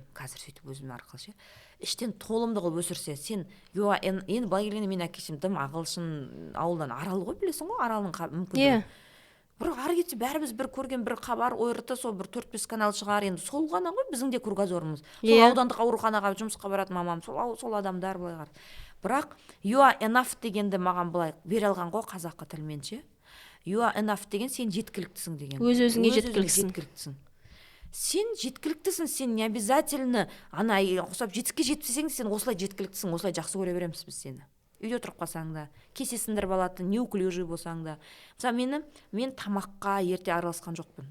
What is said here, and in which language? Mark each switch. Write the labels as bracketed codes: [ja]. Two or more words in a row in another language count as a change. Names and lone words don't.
[kk] Қазір сөйтіп өзім арқылы ше. Іштен толымды қылып өсірсе, сен енді былай келгенде мен әкешім дым ағылшын ауылдан Арал ғой, білесің ғой, Аралдың мүмкіндігі. бірақ ары кетсе бәріміз бір көрген бір хабар ОРТ сол бір 4-5 канал шығар, енді сол ғана ғой біздің де кругозорымыз. Сол аудандық ауруханаға жұмысқа баратын мамам сол адамдар былай қарады. Бірақ [en] you are enough [kk] дегенді маған былай бере алған ғой қазақы тілмен ше. [en] You are enough [kk] деген сен жеткіліктісің деген. Өз-өзіңе жеткіліктісің. Сен жеткіліктісің, сен не обязательно ана ұқсап жетістікке жетпесең сен осылай жеткіліктісің, осылай жақсы көре береміз біз сені. Үйде тұрып қалсаң да, кесе сындырып алатын, неуклюжий болсаң да. Мысалы мен тамаққа ерте араласқан жоқпын.